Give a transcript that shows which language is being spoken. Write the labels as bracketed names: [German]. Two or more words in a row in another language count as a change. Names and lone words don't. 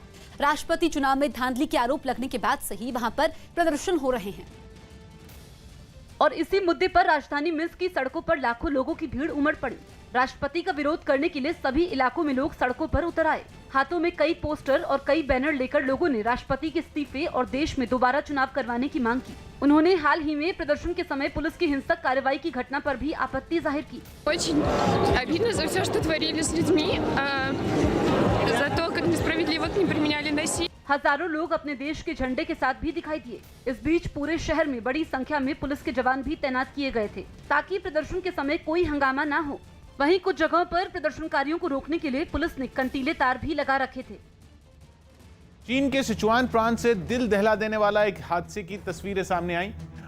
[Hindi] राष्ट्रपति चुनाव में धांधली के आरोप लगने के बाद से ही वहां पर प्रदर्शन हो रहे हैं और इसी मुद्दे पर राजधानी मिन्स्क की सड़कों पर लाखों लोगों की भीड़ उमड़ पड़ी। राष्ट्रपति का विरोध करने के लिए सभी इलाकों में लोग सड़कों पर उतर आए। हाथों में कई पोस्टर और कई बैनर लेकर लोगों ने राष्ट्रपति के इस्तीफे और देश में दोबारा चुनाव करवाने की मांग की। उन्होंने हाल ही में प्रदर्शन के समय पुलिस की हिंसक कार्रवाई की घटना पर भी आपत्ति जाहिर की। [Russian] Очень обидно за все, что творили с людьми, за то, как несправедливо не применяли насилие. [Hindi] हजारों लोग अपने देश के झंडे के साथ भी दिखाई दिए। इस बीच पूरे शहर में बड़ी संख्या में पुलिस के जवान भी तैनात किए गए थे ताकि प्रदर्शन के समय कोई हंगामा न हो। वहीं कुछ जगहों पर प्रदर्शनकारियों को रोकने के लिए पुलिस ने कंटीले तार भी लगा रखे थे। चीन के सिचुआन प्रांत से दिल दहला देने वाला एक हादसे की तस्वीरें सामने आई।